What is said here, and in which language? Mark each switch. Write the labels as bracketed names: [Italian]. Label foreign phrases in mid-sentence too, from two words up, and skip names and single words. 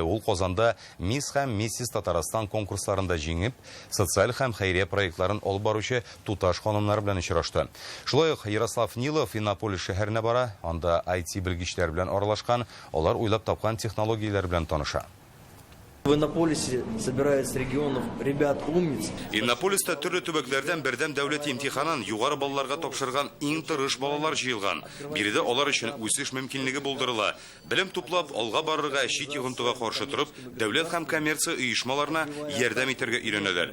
[Tatar] Ул Казанда Мисс һәм Миссис Татарстан конкурсларында җиңеп, социаль һәм хәйрия проектларын алып баручы туташ ханымнар белән очрашты. Шулай ук Ярослав Нилов Иннополис шәһәренә бара. Анда IT белгечләр белән аралашкан, алар уйлап тапкан технологияләр белән таныша. [Russian] В Иннополисе собирается с регионов ребят умниц. [Tatar] Иннополиста төрле төбәкләрдән бердәм дәүләт имтиханын югары балларга тапшырган иң тырыш балалар җыелган. Биредә алар өчен үсеш мөмкинлеге булдырыла. Белем туплап, алга барырга, чит йогынтыга каршы торып, дәүләт һәм коммерция оешмаларына ярдәм итәргә өйрәнәләр.